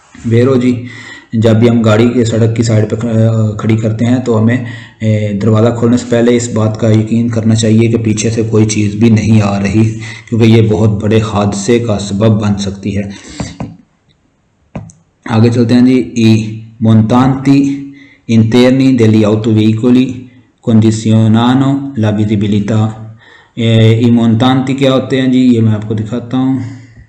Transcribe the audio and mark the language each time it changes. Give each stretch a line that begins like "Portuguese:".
Hindi: वेरो जी, जब भी हम गाड़ी के सड़क की साइड पर खड़ी करते हैं तो हमें दरवाज़ा खोलने से पहले इस बात का यकीन करना चाहिए कि पीछे से कोई चीज़ भी नहीं आ रही, क्योंकि ये बहुत बड़े हादसे का सबब बन सकती है। आगे चलते हैं जी।
Italian: ई montanti interni degli autoveicoli condizionano la visibilità।
Hindi: ई montanti क्या होते हैं जी, ये मैं आपको दिखाता हूँ।